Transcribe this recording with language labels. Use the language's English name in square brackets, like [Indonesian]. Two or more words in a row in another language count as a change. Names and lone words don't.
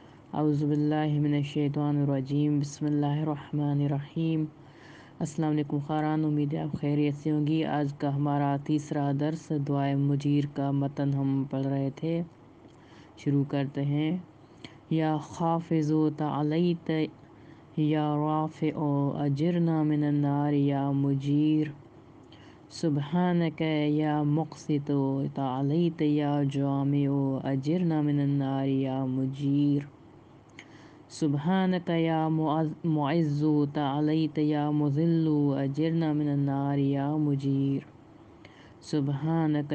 [Arabic] اعوذ باللہ من الشیطان الرجیم، بسم اللہ الرحمن الرحیم۔ [Urdu] السلام علیکم خاران، امید ہے آپ خیریت سے ہوں گی۔ آج کا ہمارا تیسرا درس دعائے مجیر کا متن ہم پڑھ رہے تھے، شروع کرتے ہیں۔ [Arabic] یا خافض تعالیت یا رافع اجرنا من النار یا مجیر، سبحانک یا مقسط تعالیت یا جامع اجرنا من النار یا مجیر، سبحانک یا معز تعالیت یا مذل اجرنا من النار یا مجیر، سبحانک